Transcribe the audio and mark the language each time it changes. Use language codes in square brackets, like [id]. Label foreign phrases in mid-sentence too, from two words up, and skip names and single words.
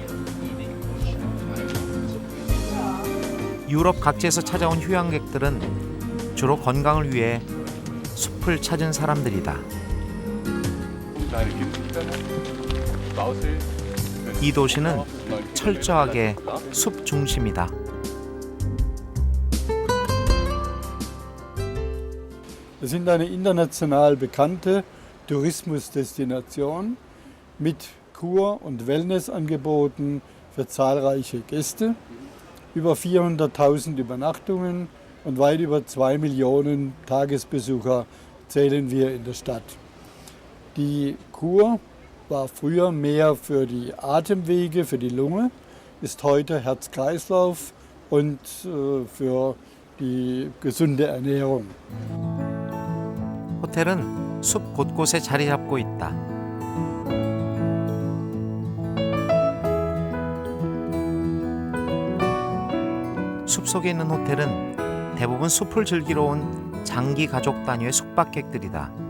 [ko] 유럽 각지에서 찾아온 휴양객들은 주로 건강을 위해 숲을 찾은 사람들이다. 이 도시는 철저하게 숲 중심이다. [de] Wir sind eine international bekannte Tourismusdestination mit Kur- und Wellnessangeboten für zahlreiche Gäste, über 400.000 Übernachtungen und weit über 2 Millionen Tagesbesucher zählen wir in der Stadt. Die Kur- war früher mehr für die Atemwege, für die Lunge, ist heute Herz-Kreislauf und für die gesunde Ernährung. [ko] 호텔은 숲 곳곳에 자리 잡고 있다. 숲 속에 있는 호텔은 대부분 숲을 즐기러 온 장기 가족 단위의 숙박객들이다.